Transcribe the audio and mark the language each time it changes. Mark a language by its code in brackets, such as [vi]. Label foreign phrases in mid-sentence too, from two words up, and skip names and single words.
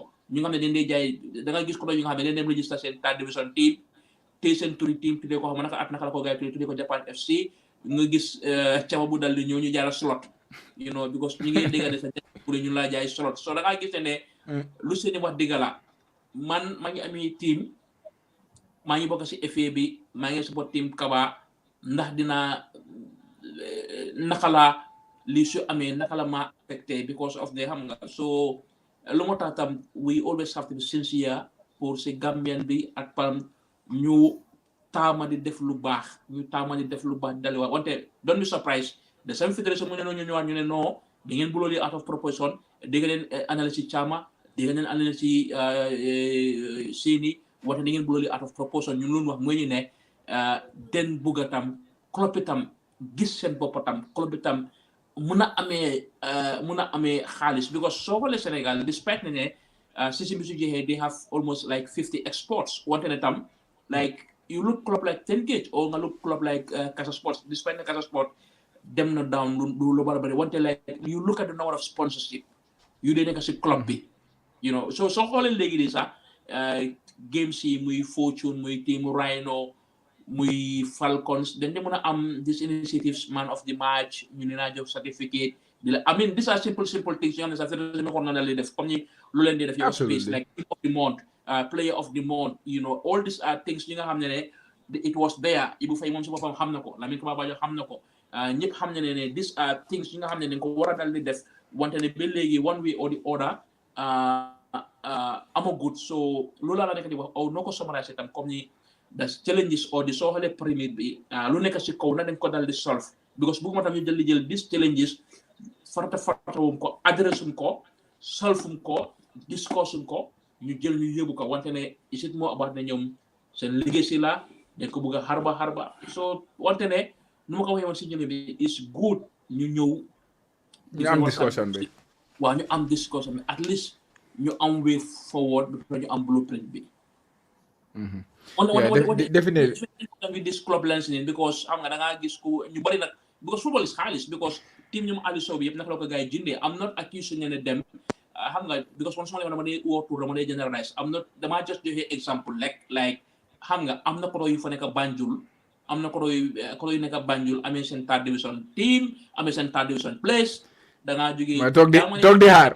[wo] ñu nga xam ne dañ dee jaay da nga gis ko ñu nga xam ne dañ dem register seen third division team tey seen turi team tuddee ko xam naka la ko gars yi tuddee ko Japan FC nga gis cama bu dal di ñëw ñu jaay la slot [en] you know because [wo] ñu ngi dégg ne sa pour ñu laa jaay slot so da ngaa gis ne lu seeni wax dëgg la man maa ngi amee team maa ngi bokk si FA bi maa ngi support team Kaba ndax dinaa naka la li su amee naka la ma affecté [en] because of the [wo] xam nga so lu moo tax tam [en] we always have to be sincere [wo] pour si Gambian bi ak pam ñu taama di def lu baax daliwaat wante [en] don't be surprised the same [wo] fédération mu ne noonu ñu ñëwaat ñu ne non da ngeen buloo li [en] out of proportion [wo] dégg leen analyse ci Chama dégg leen analyse ci Sini wante da ngeen buloo li [en] out of proportion [wo] ñun loolu wax mooy ñu ne den bugg a tam club itam gis seen bopp tam club itam mun a amee xaalis because soo xoolee Sénégal despite ne system bi su jeexee [en] they have almost like 50 exports [wo] wante ne tam like you look club like 10 Gauge or nga look club like Casa Sports despite ne Casa Sport dem na down lu bari wante [en] like you look at the number of sponsorship [wo] yu dee nekk si club bi [en] you know [wo] so soo xoolee léegi di sax games yi muy Fortune muy team Rhino muy Falcons dañ de mën a am [en] this initiatives man of the match [wo] ñu ne naa jox certificate di la [en] I mean these are simple things [wo] yoo xam ne sax fédération xool na la lay def comme ni lu leen di def yow space like [en] team of the month player of the month you know all these are things [wo] yi nga xam ne [en] it was there [wo] Ibu Faye moom si boppam xam na ko Lamine Kaba Bajo xam na ko ñëpp xam ne [en] these are things [wo] yi nga xam ne dañ ko war a dal di def wante ne ba léegi [en] one way or the other [wo] amagut so loolu laa la nekk di wax noo ko summariser tam comme ni [en] the challenges or the [wo] soo xoolee premier bi lu nekk si kaw na dañ ko dal di solve because bëgguma tam ñu jël [en] these challenges [wo] farata ko adressum ko solvum ko discussum ko ñu jël ñu yóbbu ko wante ne [en] is it more about [wo] ne ñoom seen liggéey si la dañ ko bëgg a harba so wante ne nu ma ko waxee woon si njëriñ bi [en] is good [wo] ñu ñëw ñu am discussion bi waaw ñu am discussion bi at least ñu am [en] way forward [wo] ba ñu am blueprint bi [en] definitely with this club lancing because [wo] xam nga da ngaa gis ku ñu bari nag [en] because football is [wo] xaalis because team ñoom Aliou Sow bi yëpp naka la ko gars yi jëndee [en] am not accusing [wo] ne dem xam nga because man su ma leen dama dee wootu dama dee generalize am not damaa just joxe exemple like xam nga am na koto yu fa nekk Banjul am na koto yu nekk Banjul amee seen [en] third division team [wo] amee seen [en] third division place [wo] da ngaa jógee toog di xaar